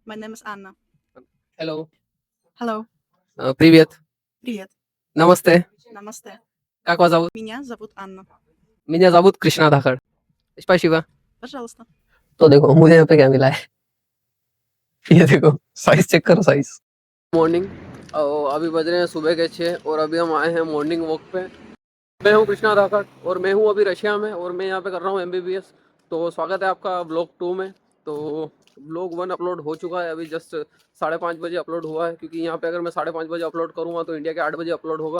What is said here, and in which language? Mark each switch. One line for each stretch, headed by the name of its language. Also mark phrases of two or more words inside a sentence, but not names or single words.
English: My name is Anna. Hello. Hello.
Russian: Привет. Привет.
Hindi: Namaste. Namaste.
Russian: Как вас зовут? Меня зовут Анна. Меня зовут Кришна धाकड़. Спасибо. Пожалуйста.
Hindi: तो देखो मुझे यहाँ पे क्या मिला है ये देखो
English: size check
Hindi: करो साइज मॉर्निंग अभी बज रहे हैं सुबह के 6 और अभी हम आए हैं
English: morning walk
Hindi: पे। मैं हूँ कृष्णा धाकड़ और मैं हूँ अभी रशिया में और मैं यहाँ पे कर रहा हूँ MBBS। तो स्वागत है आपका ब्लॉग 2 में। तो ब्लॉग 1 अपलोड हो चुका है, अभी जस्ट 5:30 बजे अपलोड हुआ है, क्योंकि यहाँ पे अगर मैं 5:30 बजे अपलोड करूँगा तो इंडिया के 8 बजे अपलोड होगा।